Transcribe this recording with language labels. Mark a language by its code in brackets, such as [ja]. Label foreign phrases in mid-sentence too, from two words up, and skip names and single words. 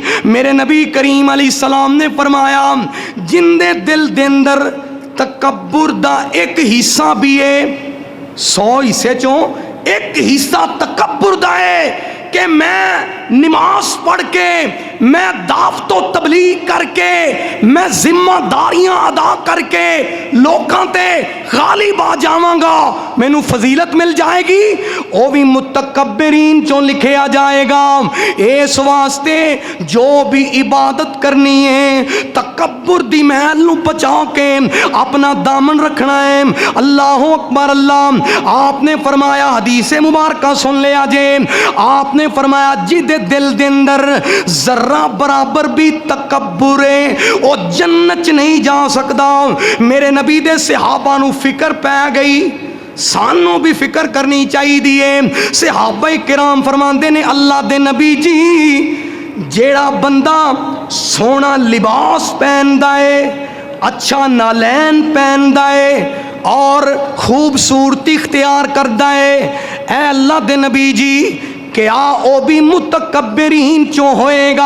[pa] میرے نبی کریم [ar] علیہ السلام [pa] نے فرمایا جن دے دل دے اندر تکبر دا ایک حصہ بھی ہے، 100 حصے چوں ایک حصہ تکبر دا ہے کہ میں نماز پڑھ کے، میں دعوت و تبلیغ کر کے، میں ذمہ داریاں ادا کر کے لوکاں تے غالب آ جاواں گا، مینوں فضیلت مل جائے گی، او بھی متکبرین چوں لکھیا جائے گا۔ اس واسطے جو بھی عبادت کرنی ہے تکبر دی محل نو بچا کے اپنا دامن رکھنا ہے۔ [ar] اللہ اکبر اللہ۔ [pa] آپ نے فرمایا، حدیث مبارکہ سن لیا جے، آپ نے فرمایا جدے دل دے اندر ذرہ برابر بھی تکبر ہے او جنت چ نہیں جا سکدا۔ میرے نبی دے صحابہ نو فکر پہ گئی، سانوں بھی فکر کرنی چاہیے۔ صحابہ کرام فرماندے نے اللہ دے نبی جی جیڑا بندہ سونا لباس پہندا ہے، اچھا نالین پہندا ہے اور خوبصورتی اختیار کردا ہے، اے اللہ دے نبی جی کیا او بھی متکبرین چوں ہوئے گا؟